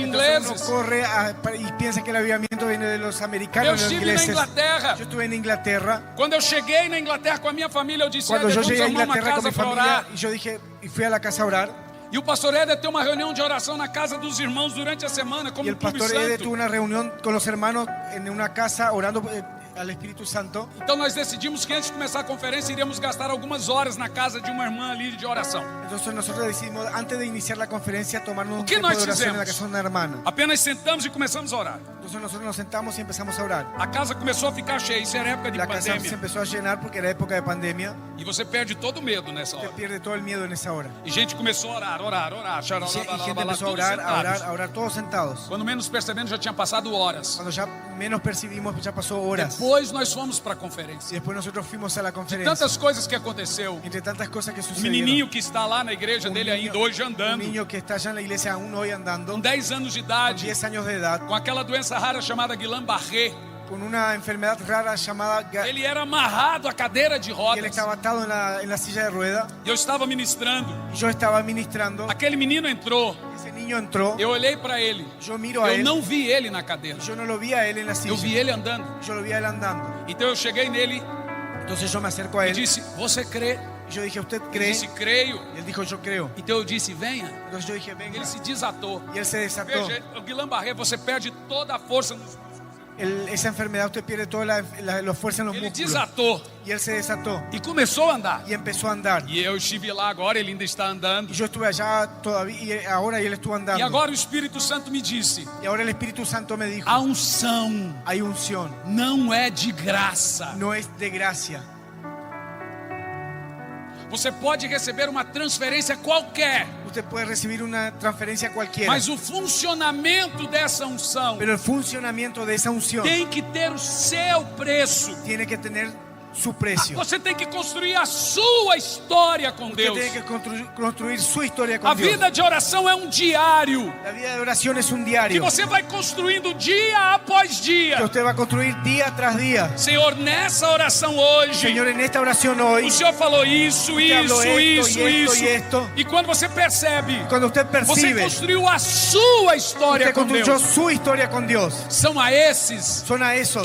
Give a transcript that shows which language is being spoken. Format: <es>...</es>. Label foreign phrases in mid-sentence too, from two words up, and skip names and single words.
<es>Entonces uno ingleses. corre y piensa que el avivamiento viene de los</es> <pt>Eu</pt> <es>americanos y los</es> <pt>estive na</pt> <es>ingleses.</es> <pt>Inglaterra.</pt> <es>Yo estuve en Inglaterra.</es> <pt>Quando eu cheguei na Inglaterra com a minha família, eu disse:</pt> <es>Cuando</es> <pt>Éder,</pt> <es>yo</es> <pt>vamos</pt> <es>llegué a</es> <pt>arrumar uma</pt> <es>Inglaterra con</es> <pt>casa</pt> <es>mi</es> <pt>para</pt> <es>familia</es> <pt>orar.</pt> <es>y yo dije y fui a la casa a orar.</es> <pt>E o pastor Éder tem uma reunião de oração na casa dos irmãos durante a semana,</pt> <es>Y como el</es> <pt>um clube</pt> <es>pastor Ede</es> <pt>santo.</pt> <es>tuvo una reunión con los hermanos en una casa orando al Espíritu Santo.</es> <pt>Então nós decidimos que antes de começar a conferência iríamos gastar algumas horas na casa de uma irmã ali de oração.</pt> <es>Entonces nosotros decidimos antes de iniciar la conferencia tomarnos un</es> <pt>¿Qué</pt> <es>tiempo</es> <pt>nós</pt> <es>de oración en la</es> <pt>fizemos?</pt> <es>casa de una hermana.</es> <pt>Apenas sentamos e começamos a orar.</pt> <es>Entonces nosotros nos sentamos y empezamos a orar.</es> <pt>A casa começou a ficar cheia, isso era época de</pt> <es>La casa se</es> <pt>pandemia.</pt> <es>empezó a llenar porque era época de pandemia.</es> <pt>E você perde todo o medo nessa</pt> <es>Usted</es> <pt>hora.</pt> <es>pierde todo el miedo en esa hora.</es> <pt>E gente começou a orar,</pt> <es>Y gente empezó a</es> <pt>todos</pt> <es>orar, a orar,</es> <pt>sentados.</pt> <es>a orar, todos sentados.</es> <pt>Quando menos percebendo, já tinha passado horas.</pt> <es>Cuando ya menos percibimos, ya pasó horas.</es> <pt>Depois nós fomos para a</pt> <es>Y</es> <pt>conferência.</pt> <es>después nosotros fuimos a la conferencia.</es> <pt>Tantas coisas que aconteceu.</pt> <es>Entre tantas cosas que</es> <pt>O</pt> <es>sucedieron.</es> <pt>menininho que está lá na igreja dele ainda hoje</pt> <es>un</es> <pt>andando,</pt> <es>niño que está allá en la iglesia aún hoy andando,</es> <pt>com 10 anos de</pt> <es>con</es> <pt>idade,</pt> <es>10 años de edad,</es> <pt>com aquela doença rara chamada Guillain-Barré.</pt> <es>con una enfermedad rara llamada</es> <pt>Ele era amarrado à cadeira de</pt> <es>y él</es> <pt>rodas.</pt> <es>estaba atado en la silla de rueda.</es> <pt>E eu estava ministrando.</pt> <es>Y yo estaba ministrando.</es> <pt>Aquele menino entrou.</pt> <es>Ese niño entró.</es> <pt>Eu olhei para ele.</pt> <es>Yo miro a</es> <pt>Eu</pt> <es>él.</es> <pt>não vi ele na cadeira.</pt> <es>Yo no lo vi a él en la</es> <pt>Eu vi</pt> <es>silla.</es> <pt>ele andando.</pt> <es>Yo lo vi a él andando.</es> <pt>Então eu cheguei nele</pt> <es>Entonces yo me acerco a</es> <pt>e</pt> <es>él.</es> <pt>disse: Você crê?</pt> <es>Y yo dije, ¿usted</es> <pt>Ele</pt> <es>cree?</es> <pt>disse: Creio.</pt> <es>Y él dijo, yo creo.</es> <pt>Então eu disse: Venha.</pt> <es>Entonces yo dije, venga.</es> <pt>Ele se desatou.</pt> <es>Y él se desató.</es> <pt>Veja, o Guillain-Barré, você perde toda a força nos músculos.</pt> <es>Esa enfermedad usted pierde toda la fuerza en los</es> <pt>Ele</pt> <es>músculos.</es> <pt>desatou</pt> <es>Y él se desató.</es> <pt>e começou a andar.</pt> <es>Y empezó a andar.</es> <pt>E eu estive lá agora, ele ainda está andando.</pt> <es>Y yo estuve allá todavía y ahora y él estuvo andando.</es> <pt>E agora o Espírito Santo me disse:</pt> <es>Y ahora el Espíritu Santo me dijo,</es> <pt>a unção</pt> <es>hay unción,</es> <pt>não é de graça.</pt> <es>no es de gracia.</es> <pt>Você pode receber uma transferência qualquer,</pt> <es>Usted puede recibir una transferencia cualquiera,</es> <pt>mas o funcionamento dessa unção</pt> <es>pero el funcionamiento de esa unción</es> <pt>tem que ter o seu preço.</pt> <es>tiene que tener su precio.</es> <pt>Você tem que construir a sua história com</pt> <es>Usted</es> <pt>Deus.</pt> <es>tiene que construir su historia con</es> <pt>A</pt> <es>Dios.</es> <pt>vida de oração é um diário</pt> <es>La vida de oración es un</es> <pt>que</pt> <es>diario</es> <pt>você vai construindo dia após</pt> <es>que</es> <pt>dia.</pt> <es>usted va a construir día tras día.</es> <pt>Senhor, nessa oração hoje,</pt> <es>Señor, en esta oración hoy,</es> <pt>o Senhor falou isso,</pt> <es>Usted habló</es> <pt>isso,</pt> <es>esto, y</es> <pt>isso,</pt> <es>esto,</es> <pt>isso.</pt> <es>y esto.</es> <pt>E quando você percebe,</pt> <es>cuando usted</es> <pt>você</pt> <es>percibe,</es> <pt>construiu a sua história</pt> <es>usted</es> <pt>com</pt> <es>construyó</es> <pt>Deus.</pt> <es>su historia con Dios.</es> <pt>São a esses</pt> <es>Son a esos</es>